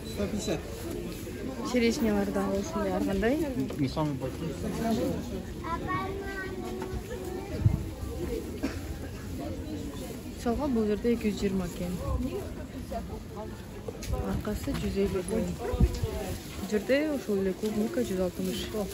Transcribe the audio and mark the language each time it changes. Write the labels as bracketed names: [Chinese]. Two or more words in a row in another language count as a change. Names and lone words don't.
[Kyrgyz] 150. Черешнялар да ушундай ар кандай. [Russian] Не самый большой. [Kyrgyz] Салга бул жерде 220 экен. Аркасы 150 экен. Бул жерде ошол эле клубника 160.